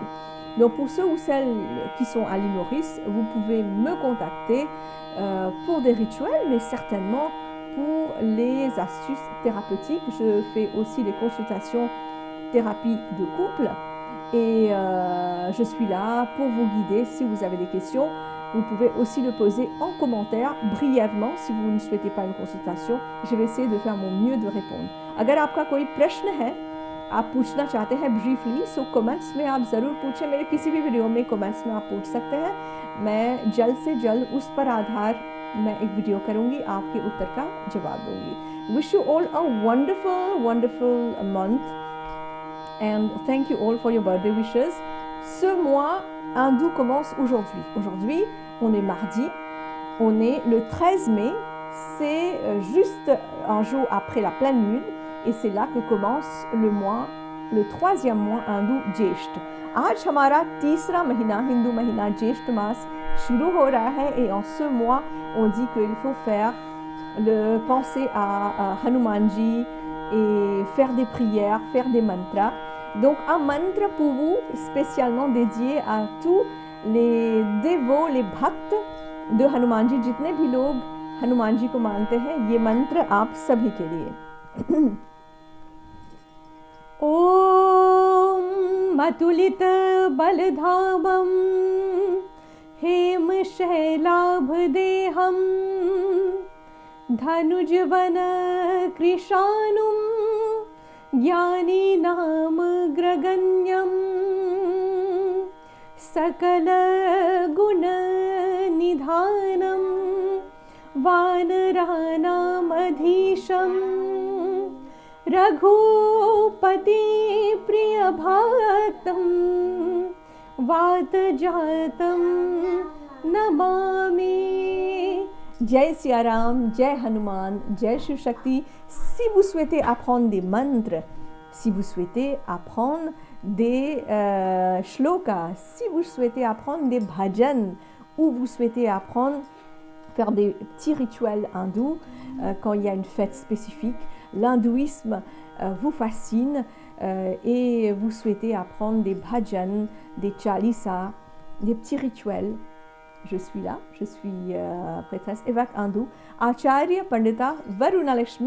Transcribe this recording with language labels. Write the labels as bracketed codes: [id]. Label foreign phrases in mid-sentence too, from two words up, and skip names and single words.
[fr] Donc, pour ceux ou celles qui sont à l'île Maurice, vous pouvez me contacter pour des rituels, mais certainement pour les astuces thérapeutiques. Je fais aussi des consultations thérapie de couple et je suis là pour vous guider. Si vous avez des questions, vous pouvez aussi le poser en commentaire brièvement si vous ne souhaitez pas une consultation. Je vais essayer de faire mon mieux de répondre. [hi] अगर आपका कोई प्रश्न है, आप पूछना चाहते हैं ब्रीफली, सो कमेंट्स में आप ज़रूर पूछें. मेरे किसी भी वीडियो में कमेंट्स में आप पूछ सकते हैं. मैं जल्द से जल्द उस पर आधार मैं एक वीडियो करूँगी, आपके उत्तर का जवाब दूँगी. [en] Wish you all a wonderful month and thank you all for your birthday wishes. [fr] Ce mois hindou commence aujourd'hui. Aujourd'hui, on est mardi, on est le 13 mai, c'est juste un jour après la pleine lune. Et c'est là que commence le mois, le troisième mois hindou, [hi] ज्येष्ठ. आज हमारा तीसरा महीना, हिंदू महीना ज्येष्ठ मास शुरू हो रहा है. [fr] Et en ce mois, on dit qu'il faut faire penser à Hanuman ji et faire des prières, faire des mantras. Donc un mantra pour vous spécialement dédié à tous les dévots, les bhakts de Hanuman ji. [hi] जितने भी लोग हनुमान जी को मानते हैं, ये मंत्र आप सभी के लिए. [sa] ॐ मतुलित बलधामं हेमशैलाभदेहं धनुजवन कृशानुं ज्ञानीनामग्रगण्यं सकलगुणनिधानं वानराणामधीशं रघुपति प्रियभक्तं वातजातं नमामि. [hi] जय सिया राम, जय हनुमान, जय शिव शक्ति. [fr] Si vous souhaitez apprendre des mantras, si vous souhaitez apprendre des shlokas, si vous souhaitez apprendre des bhajans, ou vous souhaitez apprendre faire des petits rituels hindous quand il y a une fête spécifique, l'hindouisme vous fascine et vous souhaitez apprendre des bhajans, des chalisas, des petits rituels, je suis là, je suis prêtresse évêque hindoue, Acharya Pandita Varuna Lakshmi.